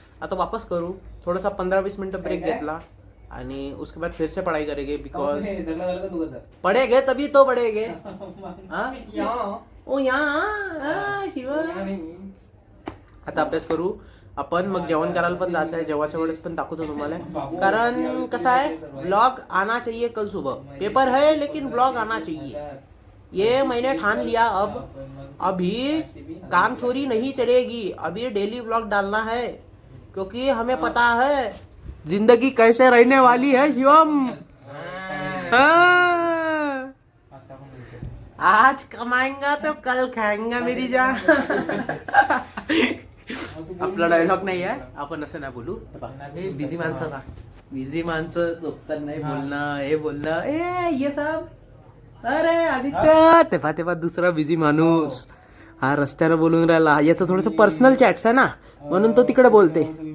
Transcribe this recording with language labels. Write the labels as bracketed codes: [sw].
[mr] आता वापस करू, थोडासा 15-20 मिनटं ब्रेक घेतला [hi] आणि उसके बाद फिर से पढ़ाई करेंगे बिकॉज पढ़ेगे तभी तो पढ़ेगे. ओ यहाँ शिवा. [mr] आता अभ्यास करू आपण, मग जेवण करायला पण जायचं आहे. जेवायच्या वेळेस पण दाखवतो तुम्हाला, कारण कसं आहे [hi] ब्लॉग आना चाहिए कल सुबह. पेपर है लेकिन ब्लॉग आना चाहिए. ये मैंने ठान लिया. अब अभी काम चोरी नहीं चलेगी. अभी डेली ब्लॉग डालना है क्योंकि हमें पता है जिंदगी कैसे रहने वाली है शिवम. हाँ. आज कमाएंगा तो कल खाएंगा मेरी जान. [mr] आपला डायलॉग नाही आहे, आपण असं नाही बोलू. बिझी माणसं का, बिझी माणसं झोपतात नाही बोलणं, हे बोलणं ये सब. अरे आदित्य तेव्हा दुसरा बिझी माणूस हा रस्त्यावर बोलून राहिला. याचं थोडस पर्सनल चॅट्स आहे ना, म्हणून तो तिकडे बोलते.